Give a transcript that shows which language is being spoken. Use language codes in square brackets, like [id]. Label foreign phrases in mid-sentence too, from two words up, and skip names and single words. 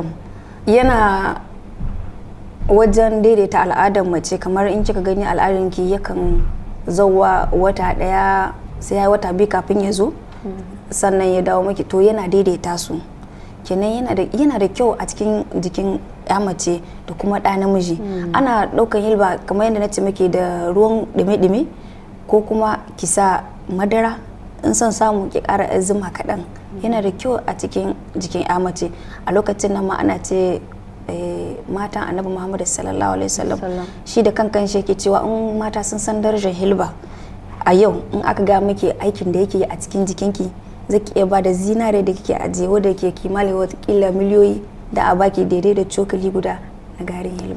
[ha] Yana wajen daidaita al'adar mace, kamar in kika gani al'adarki yakan zauwa wata 1 sai ya wata 2 kafin ya zo, sannan ya dawo maki, to yana daidaita su. Kenan yana da kyau a cikin jikin ya mace da kuma ɗa namiji. Ana ɗaukan hilba kamar yadda na ce muke da ruwan ɗume-ɗume, ko kuma ki sa madara, in son samu ki ƙara zuma kaɗan. Yana da kyau a cikin jikin ya mace. A lokacin nan ma ana ce matan Annabi Muhammad [ar] صلى الله عليه وسلم [ha] shi da kankan shi yake cewa in mata sun san darajar hilba a yau, in aka ga miki aikin da yake a cikin jikinki, zaki iya ba da zinare da kike ajiye wanda ke kimanin watakila miliyoyi da a baki daidai da cokali guda na garin hilba.